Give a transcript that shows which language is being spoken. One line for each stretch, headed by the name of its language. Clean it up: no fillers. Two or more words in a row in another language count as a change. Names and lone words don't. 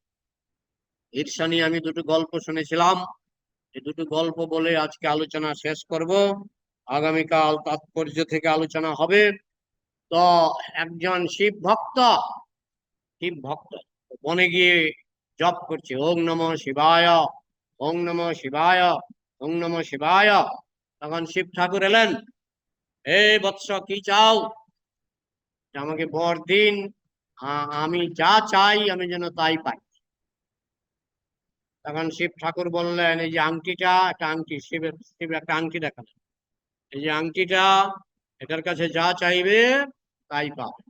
Bangla: ঈর্ষা নিয়ে আমি 2টো গল্প শুনেছিলাম, এই 2টো গল্প বলে আজকে আলোচনা শেষ করব। আগামীকাল তাৎপর্য থেকে আলোচনা হবে। তো একজন শিব ভক্ত, শিব ভক্ত বনে গিয়ে জপ করছে,
Sanskrit: ওং নমঃ শিবায়, ওং নমঃ শিবায়, ওং নমঃ শিবায়।
Bangla: তখন শিব ঠাকুর এলেন, এই বৎস কি চাও? আমাকে বর দিন, আমি যা চাই আমি যেন তাই পাই। তখন শিব ঠাকুর বললেন, এই যে আংটিটা, একটা আংটি, শিবের শিব একটা আংটি দেখালেন, এই যে আংটিটা, এটার কাছে যা চাইবে তাই পাবে।